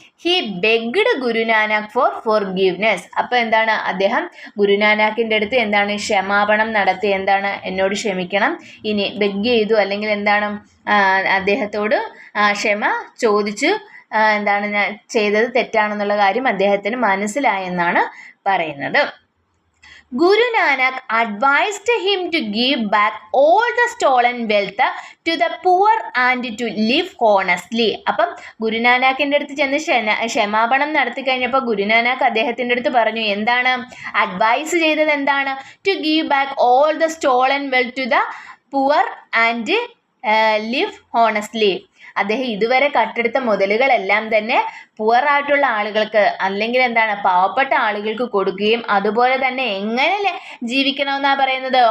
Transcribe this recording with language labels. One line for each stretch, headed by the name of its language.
English: He begged Guru Nanak four forgiveness.
Malayalam: അപ്പോൾ എന്താണ്, അദ്ദേഹം ഗുരുനാനാക്കിൻ്റെ അടുത്ത് ക്ഷമാപണം നടത്തി. എന്നോട് ക്ഷമിക്കണം. ഇനി ബെഗ് ചെയ്തു, അല്ലെങ്കിൽ അദ്ദേഹത്തോട് ക്ഷമ ചോദിച്ചു. ഞാൻ ചെയ്തത് തെറ്റാണെന്നുള്ള കാര്യം അദ്ദേഹത്തിന് മനസ്സിലായെന്നാണ് പറയുന്നത്.
English: Guru Nanak advised him to give back all the stolen wealth to the poor and to live honestly.
Malayalam: അപ്പം ഗുരുനാനാക്കിൻ്റെ അടുത്ത് ചെന്ന് ക്ഷമാപണം നടത്തി കഴിഞ്ഞപ്പോൾ ഗുരുനാനാക്ക് അദ്ദേഹത്തിൻ്റെ അടുത്ത് പറഞ്ഞു, എന്താണ് അഡ്വൈസ് ചെയ്തത്? എന്താണ്?
English: To give back all the stolen wealth to the poor and live honestly.
Malayalam: അദ്ദേഹം ഇതുവരെ കട്ടെടുത്ത മുതലുകളെല്ലാം തന്നെ പുവറായിട്ടുള്ള ആളുകൾക്ക്, അല്ലെങ്കിൽ പാവപ്പെട്ട ആളുകൾക്ക് കൊടുക്കുകയും അതുപോലെ തന്നെ എങ്ങനെ ജീവിക്കണമെന്നാണ് പറയുന്നത്?